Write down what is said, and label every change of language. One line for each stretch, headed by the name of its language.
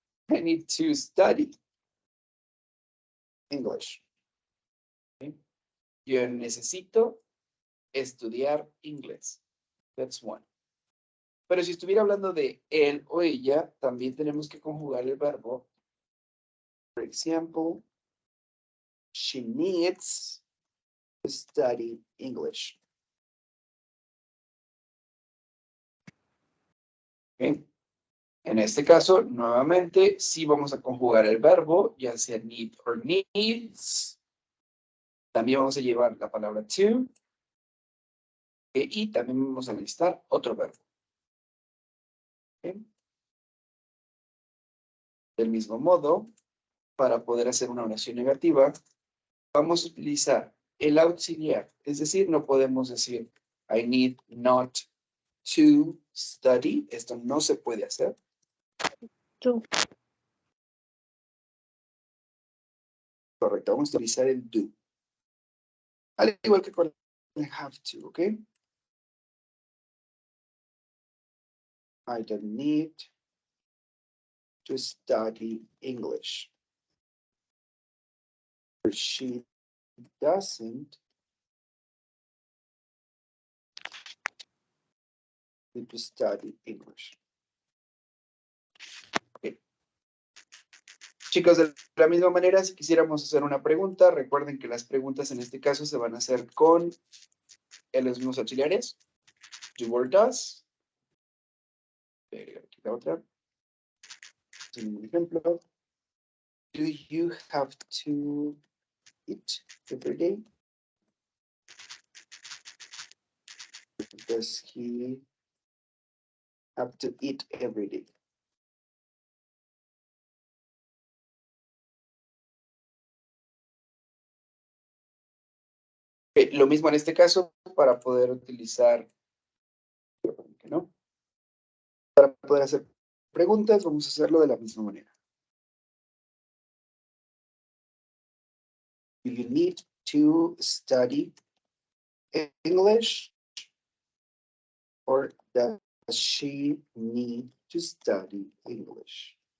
English: I need to study English. Okay.
Spanish: Yo necesito estudiar inglés.
English: That's one.
Spanish: Pero si estuviera hablando de él o ella, también tenemos que conjugar el verbo.
English: For example, she needs to study English. Okay.
Spanish: En este caso, nuevamente, sí vamos a conjugar el verbo, ya sea need or needs. También vamos a llevar la palabra to. Y también vamos a necesitar otro verbo. Okay. Del mismo modo, para poder hacer una oración negativa, vamos a utilizar el auxiliar. Es decir, no podemos decir
English: I need not to study.
Spanish: Esto no se puede hacer.
English: To.
Spanish: Correcto, vamos a utilizar el do. Al igual que con el have to, ¿ok?
English: I don't need to study English. Or she doesn't need to study English. Okay.
Spanish: Chicos, de la misma manera, si quisiéramos hacer una pregunta, recuerden que las preguntas en este caso se van a hacer con los mismos auxiliares.
English: Do or does.
Spanish: Aquí la otra. Un ejemplo.
English: Do you have to eat every day? Does he have to eat every day?
Spanish: Lo mismo en este caso para poder utilizar, ¿no? Para poder hacer preguntas, vamos a hacerlo de la misma manera.
English: Do you need to study English? Or does she need to study English?